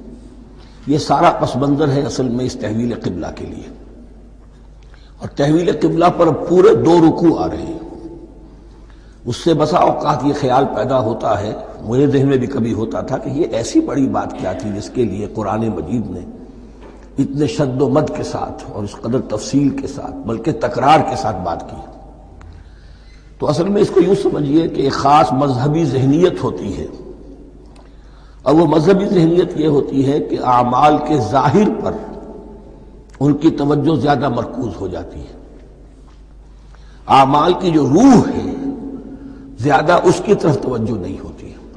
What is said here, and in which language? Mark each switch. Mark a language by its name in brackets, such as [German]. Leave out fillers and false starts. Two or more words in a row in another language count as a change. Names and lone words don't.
[Urdu] یہ سارا پس منظر ہے اصل میں اس تحویل قبلہ کے لیے، اور تحویل قبلہ پر پورے 2 رکوع آ رہے ہیں۔ اس سے بسا اوقات یہ خیال پیدا ہوتا ہے، میرے ذہن میں بھی کبھی ہوتا تھا کہ یہ ایسی بڑی بات کیا تھی جس کے لیے قرآن مجید نے اتنے شد و مد کے ساتھ اور اس قدر تفصیل کے ساتھ بلکہ تکرار کے ساتھ بات کی۔ تو اصل میں اس کو یوں سمجھیے کہ ایک خاص مذہبی ذہنیت ہوتی ہے، اور وہ مذہبی ذہنیت یہ ہوتی ہے کہ اعمال کے ظاہر پر ان کی توجہ زیادہ مرکوز ہو جاتی ہے، اعمال کی جو روح ہے زیادہ اس کی طرف توجہ نہیں ہوتی ہے۔